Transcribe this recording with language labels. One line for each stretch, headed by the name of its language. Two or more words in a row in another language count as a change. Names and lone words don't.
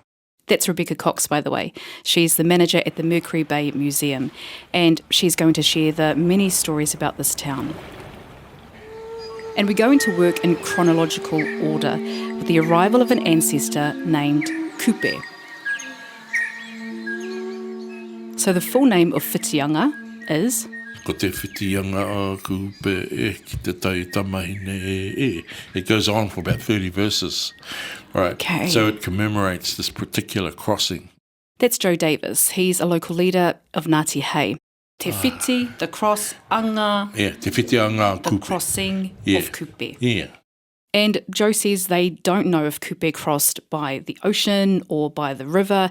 English: That's Rebecca Cox, by the way. She's the manager at the Mercury Bay Museum, and she's going to share the many stories about this town. And we go into work in chronological order with the arrival of an ancestor named Kupe. So the full name of Whitianga is...
Māori: Ko te whitianga a Kupe ki te tai tamahine
English: It goes on for about 30 verses. Right. Okay. So it commemorates this particular crossing. That's Joe Davis. He's a local leader of Ngāti Hei.
Māori: Te whiti,
English: the cross, anga,
Māori: Yeah, te whitianga
English: the Kupe. crossing Yeah. of Kupe. Yeah. And Joe says they don't know if Kupe crossed by the ocean or by the river.